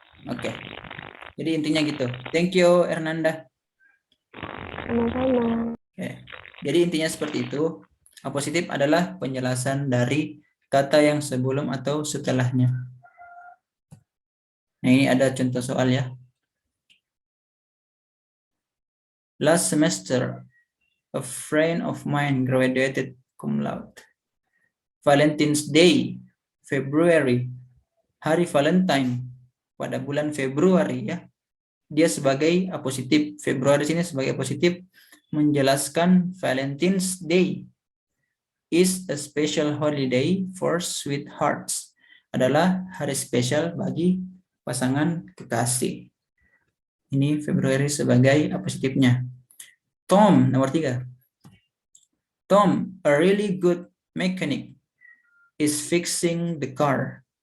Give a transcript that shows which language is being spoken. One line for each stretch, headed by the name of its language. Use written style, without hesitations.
Indonesian: Oke. Jadi intinya gitu.
English: Thank you
Indonesian: Hernanda. Sama-sama. Oke. Jadi intinya seperti itu. Apositif adalah penjelasan dari kata yang sebelum atau setelahnya. Nah, ini ada contoh soal ya.
English: Last semester, a friend of mine graduated cum laude. Valentine's Day, February,
Indonesian: hari Valentine pada bulan Februari ya. Dia sebagai apositif, Februari sini sebagai apositif menjelaskan
English: Valentine's Day is a special holiday for sweethearts.
Indonesian: Adalah hari spesial bagi pasangan kekasih. Ini Februari sebagai apositifnya. Tom, nomor 3.
English: Tom, a really good mechanic, is fixing the car.